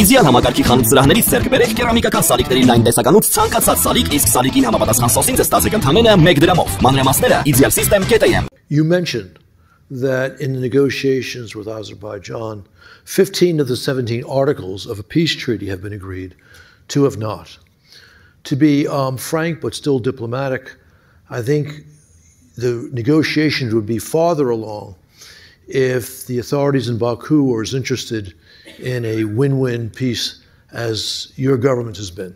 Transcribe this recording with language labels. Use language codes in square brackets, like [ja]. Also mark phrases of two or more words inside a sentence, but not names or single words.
[hy] Սպեցիալ համակարգի խանութ-սրահներից ձեռք բերեք կերամիկական սալիկների լայն տեսականուց ցանկացած սալիկ, իսկ սալիկին համապատասխան սոսին ստացեք ընդամենը 1 դրամով։ Մանրամասները idealsystem.am. [en] You mentioned that in the negotiations with Azerbaijan, 15 of the 17 articles of a peace treaty have been agreed, 2 have not. To be frank but still diplomatic, I think the negotiations would be farther along if the authorities in Baku were as interested in a win-win peace as your government has been.